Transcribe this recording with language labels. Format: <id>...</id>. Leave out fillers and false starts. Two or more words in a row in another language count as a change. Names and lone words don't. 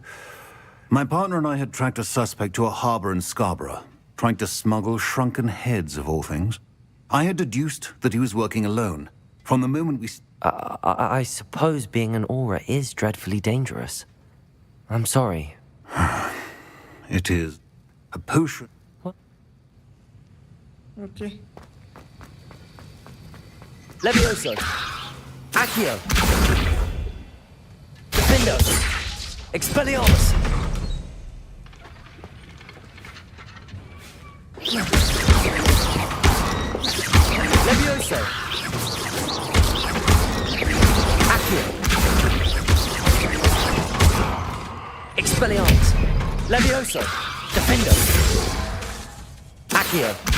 <en>My partner and I had tracked a suspect to a harbor in Scarborough, trying to smuggle shrunken heads of all things. I had deduced that he was working alone. From the moment we... I suppose being an aura is dreadfully dangerous. I'm sorry. It is a potion. What? Okay. Levioso! Accio! Defendo! Expelliarmus! Levioso! Accio! Expelliarmus! Levioso! Defendo! Accio!</en>